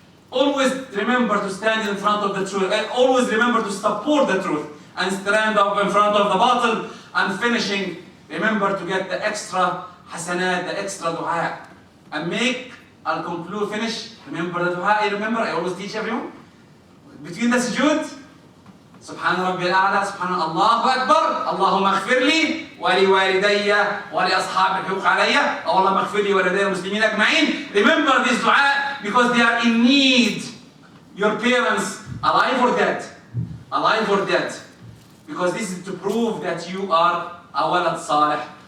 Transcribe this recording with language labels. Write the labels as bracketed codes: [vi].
[en] Always remember to stand in front of the truth. And always remember to support the truth. And stand up in front of the batil. And finishing, remember to get the extra hasanat, the extra dua. And make, I'll conclude, finish. Remember the dua, I always teach everyone. Between the sujood, [ar] سبحان ربي الأعلى, سبحان الله أكبر, اللهم اغفر لي ولوالدي ولأصحاب الحقوق علي, اللهم اغفر لي ولوالدي المسلمين أجمعين. [en] Remember this dua because they are in need. Your parents, alive or dead, alive or dead. Because this is to prove that you are a [ar] ولد صالح.